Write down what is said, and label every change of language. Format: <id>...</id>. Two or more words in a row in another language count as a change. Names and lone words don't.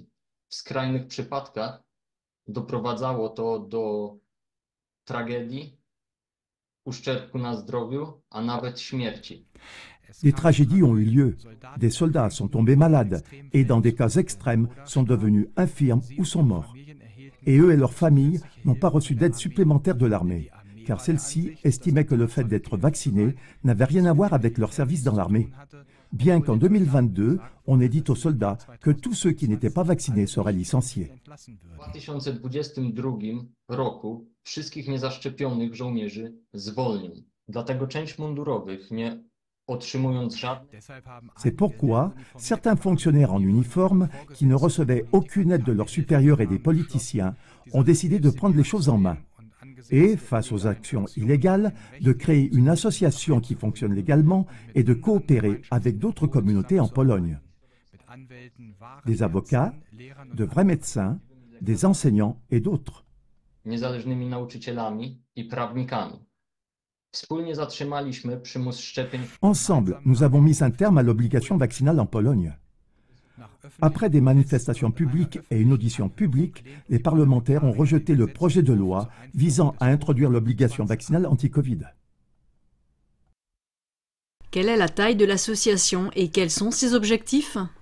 <pl>W skrajnych przypadkach doprowadzało to do tragedii, uszczerbku na zdrowiu, a nawet śmierci.</pl> <fr>Des tragédies ont eu lieu. Des soldats sont tombés malades et, dans des cas extrêmes, sont devenus infirmes ou sont morts. Et eux et leurs familles n'ont pas reçu d'aide supplémentaire de l'armée, car celle-ci estimait que le fait d'être vacciné n'avait rien à voir avec leur service dans l'armée. Bien qu'en 2022, on ait dit aux soldats que tous ceux qui n'étaient pas vaccinés seraient licenciés.</fr> <pl>W 2022 roku wszystkich niezaszczepionych żołnierzy zwolnił. Dlatego część mundurowych, nie otrzymując żadnych...</pl> <fr>C'est pourquoi certains fonctionnaires en uniforme, qui ne recevaient aucune aide de leurs supérieurs et des politiciens, ont décidé de prendre les choses en main. Et, face aux actions illégales, de créer une association qui fonctionne légalement et de coopérer avec d'autres communautés en Pologne. Des avocats, de vrais médecins, des enseignants et d'autres.</fr> <pl>niezależnymi nauczycielami i prawnikami. Wspólnie zatrzymaliśmy przymus szczepień.</pl> <fr>Ensemble, nous avons mis un terme à l'obligation vaccinale en Pologne. Après des manifestations publiques et une audition publique, les parlementaires ont rejeté le projet de loi visant à introduire l'obligation vaccinale anti-Covid. Quelle est la taille de l'association et quels sont ses objectifs?</fr>